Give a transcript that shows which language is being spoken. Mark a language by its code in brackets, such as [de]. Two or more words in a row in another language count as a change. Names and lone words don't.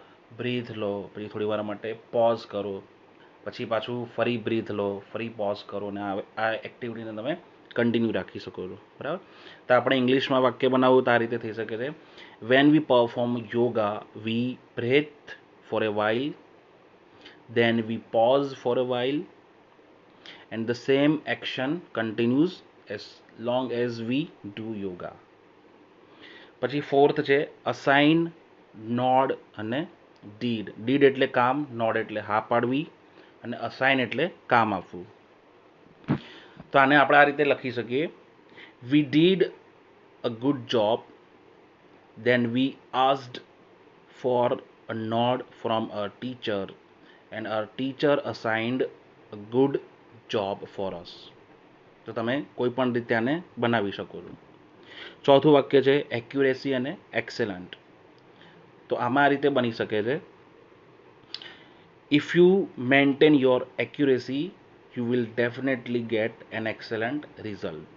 [gu] બ્રીથ લો, પછી થોડી વાર માટે પોઝ કરો, પછી પાછું ફરી બ્રીથ લો, ફરી પોઝ કરો અને આ એક્ટિવિટીને તમે કન્ટિન્યુ રાખી શકો છો. બરાબર, તો આપણે ઇંગ્લિશમાં વાક્ય બનાવવું તો આ રીતે થઈ શકે છે. [en] when we perform yoga we breathe for a while, then we pause for a while, and the same action continues as long as we do yoga. [gu] પછી ફોર્થ છે અસાઇન, નોડ અને ડીડ. ડીડ એટલે કામ, નોડ એટલે હા પાડવી અને અસાઇન એટલે કામ આપવું. તો આને આપણે આ રીતે લખી શકીએ, [en] we did a good job, then we asked for a nod from our teacher and our teacher assigned a good job for us. [gu] તો તમે કોઈ પણ રીતે આને બનાવી શકો છો. ચોથું વાક્ય છે એક્યુરેસી અને એક્સેલન્ટ. તો આમાં આ રીતે બની શકે છે, [en] if you maintain your accuracy you will definitely get an excellent result.